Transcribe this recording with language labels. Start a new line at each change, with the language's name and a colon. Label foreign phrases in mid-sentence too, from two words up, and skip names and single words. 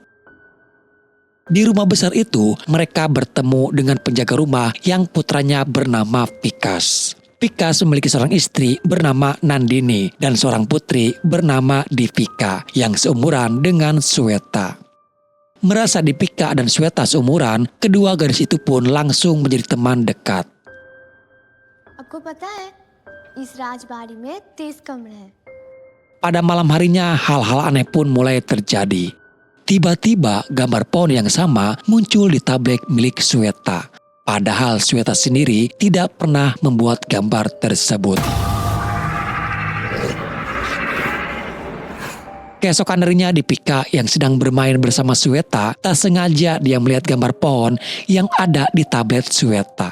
Indonesian: Di rumah besar itu, mereka bertemu dengan penjaga rumah yang putranya bernama Vikas. Vikas memiliki seorang istri bernama Nandini dan seorang putri bernama Divika yang seumuran dengan Sweta. Merasa Divika dan Sweta seumuran, kedua gadis itu pun langsung menjadi teman dekat.
Hindi: आपको पता है इस राजबाड़ी में 30 कमरे हैं.
Indonesian: Pada malam harinya hal-hal aneh pun mulai terjadi. Tiba-tiba gambar pohon yang sama muncul di tablet milik Sweta. Padahal Sweta sendiri tidak pernah membuat gambar tersebut. Keesokan harinya Divika yang sedang bermain bersama Sweta, tak sengaja dia melihat gambar pohon yang ada di tablet Sweta.